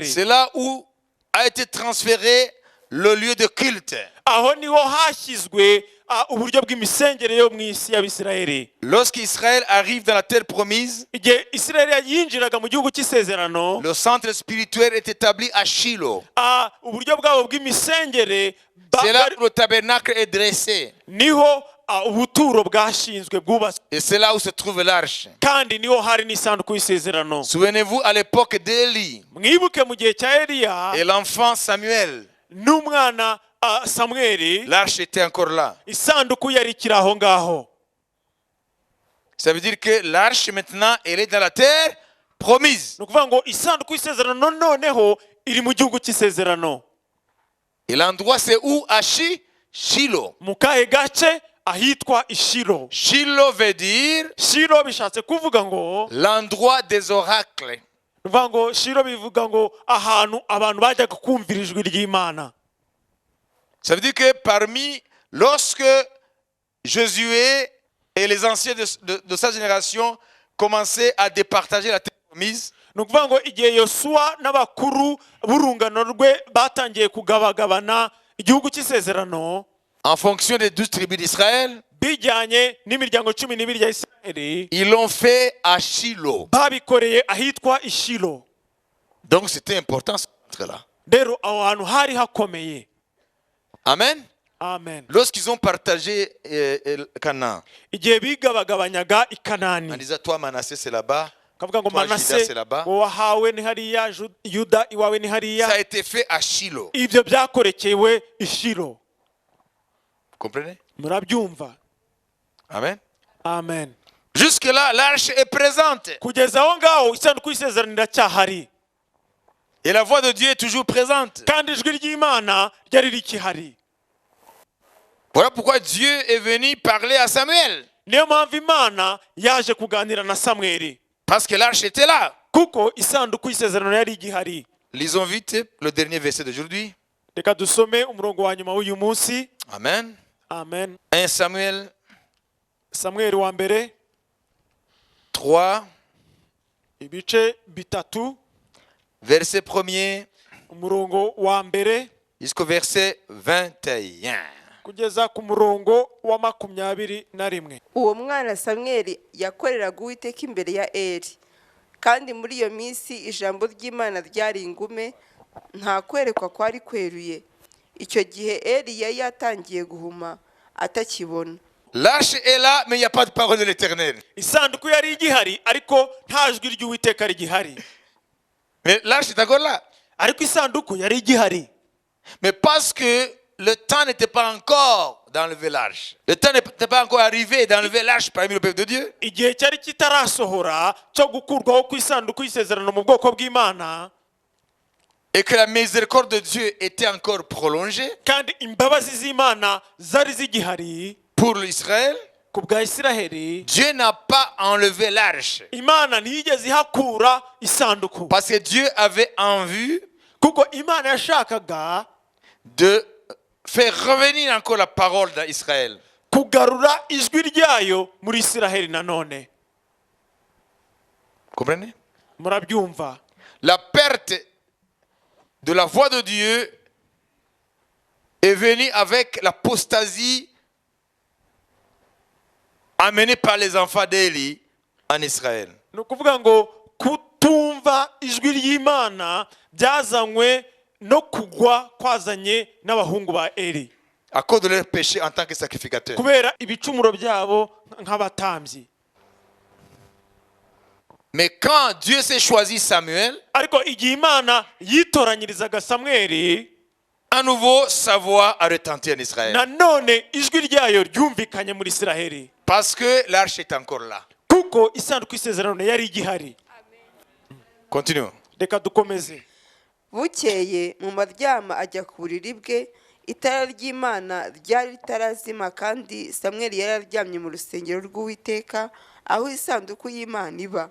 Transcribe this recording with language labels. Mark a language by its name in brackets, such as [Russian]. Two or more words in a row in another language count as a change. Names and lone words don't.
[French] C'est là où a été transféré le lieu de culte. [Kinyarwanda] Aho niho hashyizwe uburyo bw'imisengere yo mu isi y'Abisiraheli. [French] Lorsqu'Israël arrive dans la terre promise, [Kinyarwanda] Igihe Isiraheli yinjiraga mu gihugu cy'isezerano, [French] le centre spirituel est établi à Shiloh. [Kinyarwanda] uburyo bwabo bw'imisengere [French] C'est là où le tabernacle est dressé. [Kinyarwanda] niho ubuturo bwashinzwe bwubatswe. [French] Et c'est là où se trouve l'arche. [Kinyarwanda] Kandi niho hari n'isanduku y'isezerano. [French] Souvenez-vous, à l'époque d'Élie [Kinyarwanda] Mwibuke mu gihe cya Eliya [French] et l'enfant Samuel, [Kinyarwanda] n'umwana Samweli, [French] l'arche était encore là. [Kinyarwanda] isanduku yari ikiri aho ngaho. [French] Ça veut dire que l'arche maintenant, elle est dans la terre promise. [Kinyarwanda] Ni ukuvuga ngo isanduku y'isezerano noneho iri mu gihugu cy'isezerano. [French] Et l'endroit c'est où? À Shiloh. [Kinyarwanda] Mu kahe gace? Ahitwa Ishilo. [French] Shiloh veut dire [Kinyarwanda] Shilo bishatse kuvuga ngo [French] l'endroit des oracles. [Kinyarwanda] ni Nuvuga ngo Shilo bivuga ngo ahantu abantu bajyaga kumvira ijwi ry'Imana. [French] Ça veut dire que lorsque Josué et les anciens de sa génération commençaient à départager la terre promise, [Kinyarwanda] Nukuvuga ngo igihe Yosuwa n'abakuru b'urungano rwe batangiye kugabagabana igihugu cy'isezerano [French] en fonction des 12 tribus d'Israël, [Kinyarwanda] bijyanye n'imiryango 12 ya Isiraheli, [French] ils l'ont fait à Shilo. [Kinyarwanda] babikoreye ahitwa Ishilo. [French] Donc c'était important ce centre-là. [Kinyarwanda] Rero aho hantu hari hakomeye. Amen. Amen. [French] Lorsqu'ils ont partagé Canaan, [Kinyarwanda] Igihe bigabagabanyaga i [French] on [Kinyarwanda] Kanani, [French] disait toi Manassé c'est là-bas, [Kinyarwanda] kavuga ngo [French] Toi, Juda, [Kinyarwanda] Manase [French] c'est là-bas. [Kinyarwanda] wahawe ni hariya, Yuda iwawe ni [French] ça a [Kinyarwanda] hariya. [French] été fait à Shilo. [Kinyarwanda] Ibyo byakorekewe Ishilo. [French] Vous comprenez? [Kinyarwanda] Murabyumva? Amen. Amen. [French] Jusque-là, l'arche est présente. [Kinyarwanda] Kugeza aho ngaho isanduku y'isezerano iracyahari, [French] Et la voix de Dieu est toujours présente. [Kinyarwanda] kandi ijwi ry'Imana ryari rikihari. [French] Voilà pourquoi Dieu est venu parler à Samuel. [Kinyarwanda] Niyo mpamvu Imana yaje kuganira na Samweli, [French] Parce que l'arche était là. [Kinyarwanda] kuko isanduku y'isezerano yari igihari. [French] Lisons vite le dernier verset d'aujourd'hui. [Kinyarwanda] Reka dusome umurongo wa nyuma w'uyu munsi. Amen. Amen. [French] 1 Samuel [Kinyarwanda] Samweli wa mbere 3, ibice bitatu, [French] verset 1er [Kinyarwanda] umurongo wa mbere [French] jusqu'au verset 21. [Kinyarwanda] kugeza ku murongo wa 21. uwo mwana samweli yakoreraga uwiteka imbere ya Eli, kandi muri iyo minsi ijambo ry'Imana ryari ingume, nta kwerekwa kwari kweruye. Icyo gihe Eli yari yatangiye guhuma atakibona. [French] L'arche est là, mais il n'y a pas de parole de l'Éternel. [Kinyarwanda] Isanduku yari igihari ariko nta jwi ry'Uwiteka rigihari. [French] Mais l'arche est encore là. [Kinyarwanda] Ariko isanduku yari igihari. [French] Mais parce que le temps n'était pas encore d'enlever l'arche. Le temps n'était pas encore arrivé d'enlever l'arche parmi le peuple de Dieu. [Kinyarwanda] Igihe cyari kitarasohora cyo gukurwaho ku isanduku y'isezerano mu bwoko bw'Imana, [French] Et que la miséricorde de Dieu était encore prolongée [Kinyarwanda] kandi imbabazi z'Imana zari zigihari [French] pour l'Israël. [Kinyarwanda] ku bwa Isiraheli, [French] Dieu n'a pas enlevé l'arche. [Kinyarwanda] Imana ntiyigeze ihakura isanduku, [French] Parce que Dieu avait en vue [Kinyarwanda] kuko Imana yashakaga [French] de faire revenir encore la parole d'Israël. [Kinyarwanda] kugarura ijwi ryayo muri Isiraheli nanone. [French] Comprenez? [Kinyarwanda] Murabyumva? [French] La perte de la voix de Dieu est venue avec l'apostasie amenée par les enfants d'Élie en Israël. [Kinyarwanda] Ni ukuvuga ngo kutumva ijwi ry'Imana byazanywe no kugwa kwazanye n'abahungu ba Eli, [French] À cause de leur péché en tant que sacrificateur. [Kinyarwanda] kubera ibicumuro byabo nk'abatambyi. [French] Mais quand Dieu s'est choisi Samuel, [Kinyarwanda] Ariko igihe Imana yitoranyirizaga Samweli, [French] à nouveau sa voix a retenti en Israël. [Kinyarwanda] nanone ijwi ryayo ryumvikanye muri Isiraheli, [French] Parce que l'arche est encore là. [Kinyarwanda] kuko isanduku y'isezerano yari igihari. [French] Continuons. [Kinyarwanda] Reka dukomeze. Bukeye mu maryama ajya ku buriri bwe, itara ry'Imana ryari ritarazima, kandi Samweli yari aryamye mu rusengero rw'Uwiteka aho isanduku y'Imana iba.